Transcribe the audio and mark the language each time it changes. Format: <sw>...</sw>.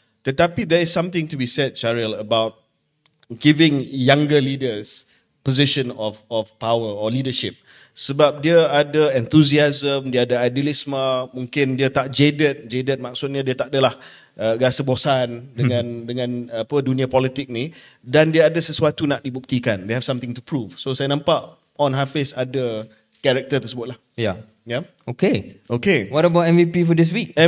<en>Tetapi there is something to be said, Syahril, about giving younger leaders position of power or leadership.</en> <ms>Sebab dia ada enthusiasm, dia ada idealisme, mungkin dia tak jaded maksudnya dia tak adalah rasa bosan dengan apa dunia politik ni, dan dia ada sesuatu nak dibuktikan.</ms> <en>They have something to prove.</en> <ms>So saya nampak On Hafiz ada karakter tersebut lah. Okay.</ms> <en>What about MVP for this week?</en>